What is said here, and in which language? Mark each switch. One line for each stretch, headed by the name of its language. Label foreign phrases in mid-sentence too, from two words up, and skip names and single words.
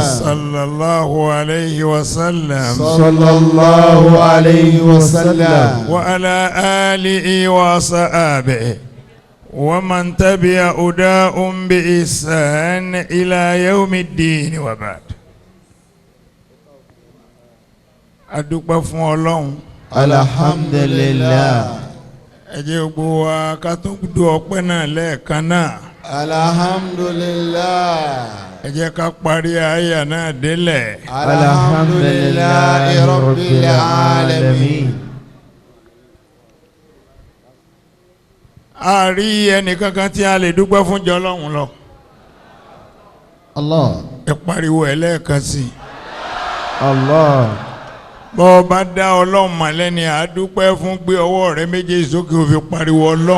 Arabic: صلى الله عليه وسلم صلى الله عليه وسلم وعلى آله وصحابه ومن تبع هداهم بإحسان إلى يوم الدين وبعد.
Yoruba: adúpẹ́ fún Ọlọ́run. alhamdulillah. ẹ jẹ́ gbogbo wa ká tún du ọpẹ́ náà lẹ́ẹ̀kan náà. alhamdulillah. ẹ jẹ́ ká parí àyà náà délẹ̀.
Arabic: الحمد لله رب العالمين.
Yoruba: a rí ẹnìkankan tí a lè dúpẹ́ fún jọ Ọlọ́run lọ. Allah. ẹ pariwo ẹ lẹ́ẹ̀kan sí i. Allah. bọ́ ọ bá dá Ọlọ́run mọ̀ lẹ́ni àádúpẹ́ fún gbé ọwọ́ rẹ méjèèjì sókè ó fi pariwo Ọlọ́run.